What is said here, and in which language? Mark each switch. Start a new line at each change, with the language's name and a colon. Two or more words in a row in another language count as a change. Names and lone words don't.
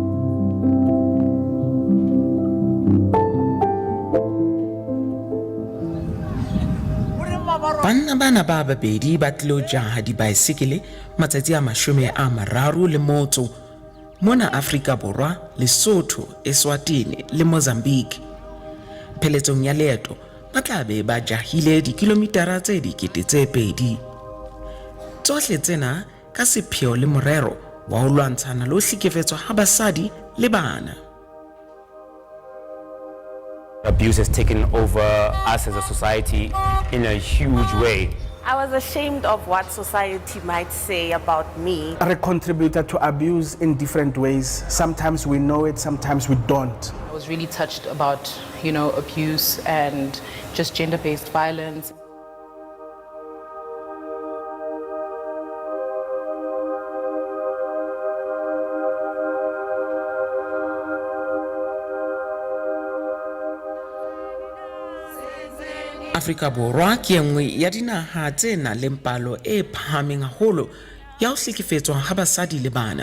Southern Sotho: Banna bana ba babedi ba tlilo jaha dibaesekele matsatsi a 30 mona Afrika Borwa, Lesotho, Eswatini le Mozambique. Pheletsong ya leeto ba tla be ba jahile dikilomitara tse 2,000. Tsohle tsena ka sepheo le morero wa ho lwantshana le ho hlekefetswa ha basadi le bana.
English: Abuse has taken over us as a society in a huge way. I was ashamed of what society might say about me. Are contributed to abuse in different ways. Sometimes we know it, sometimes we don't. I was really touched about, abuse and just gender-based violence.
Southern Sotho: Afrika Borwa ke enngwe ya dinaha tse nang le palo e phahameng haholo ya ho hlekefetswa ha basadi le bana.